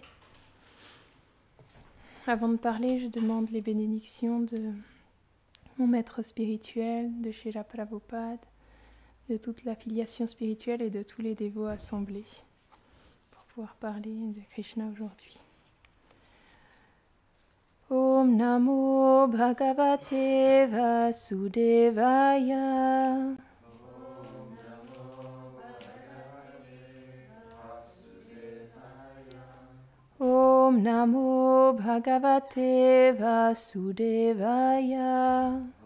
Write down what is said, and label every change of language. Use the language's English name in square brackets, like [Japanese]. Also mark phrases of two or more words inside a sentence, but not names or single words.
[French] Avant de parler, je demande les bénédictions de mon maître spirituel, de Srila Prabhupada, de toute la filiation spirituelle et de tous les dévots assemblés pour pouvoir parler de Krishna aujourd'hui. [Sanskrit] Om Namo Bhagavate Vasudevaya. Om Namo Bhagavate Vasudevaya.